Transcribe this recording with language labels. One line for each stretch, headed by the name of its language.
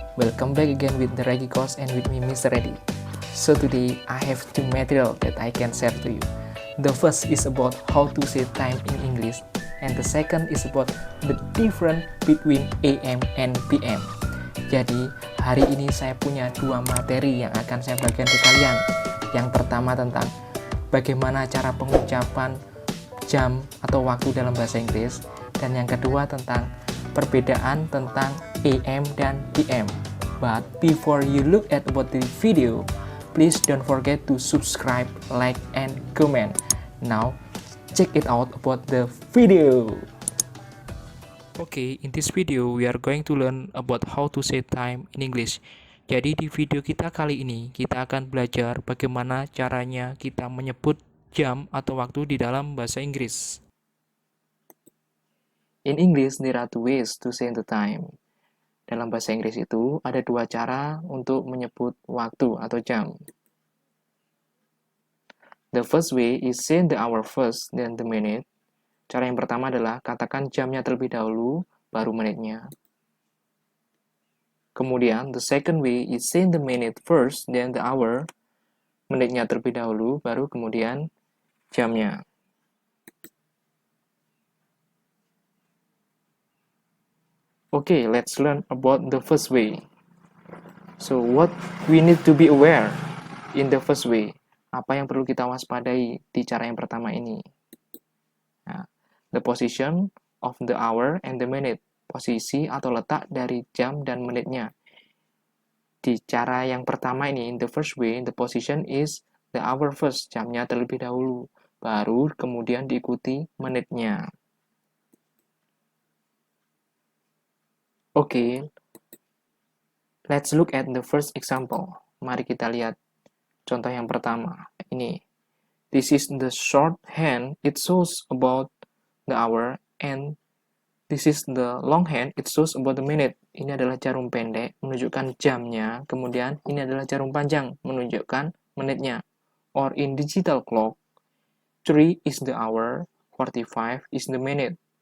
English: Welcome back again with the Reggie Course and with me Mr. Reddy. So today I have two material that I can share to you. The first is about how to say time in English, and the second is about the difference between AM and PM.
Indonesian: Jadi hari ini saya punya dua materi yang akan saya bagikan ke kalian. Yang pertama tentang bagaimana cara pengucapan jam atau waktu dalam bahasa Inggris, dan yang kedua tentang perbedaan tentang AM dan PM.
English: But before you look at about the video, please don't forget to subscribe, like, and comment. Now, check it out about the video. Okay, in this video we are going to learn about how to say time in English.
Indonesian: Jadi di video kita kali ini kita akan belajar bagaimana caranya kita menyebut jam atau waktu di dalam bahasa Inggris.
English: In English, there are two ways to say the time.
Indonesian: Dalam bahasa Inggris itu ada dua cara untuk menyebut waktu atau jam.
English: The first way is say the hour first, then the minute.
Indonesian: Cara yang pertama adalah katakan jamnya terlebih dahulu, baru menitnya.
English: Kemudian, the second way is say the minute first, then the hour.
Indonesian: Menitnya terlebih dahulu, baru kemudian jamnya.
English: Okay, let's learn about the first way. So, what we need to be aware in the first way?
Indonesian: Apa yang perlu kita waspadai di cara yang pertama ini?
English: Nah, the position of the hour and the minute.
Indonesian: Posisi atau letak dari jam dan menitnya. Di cara yang pertama ini,
English: in the first way,
Indonesian: the position is the hour first. Jamnya terlebih dahulu. Baru kemudian diikuti menitnya.
English: Okay, let's look at the first example.
Indonesian: Mari kita lihat contoh yang pertama. Ini.
English: This is the shorthand. It shows about the hour, and this is the longhand. It shows about the minute.
Indonesian: Ini adalah jarum pendek menunjukkan jamnya. Kemudian ini adalah jarum panjang menunjukkan menitnya.
English: Or in digital clock, 3 is the hour, 45 is the minute.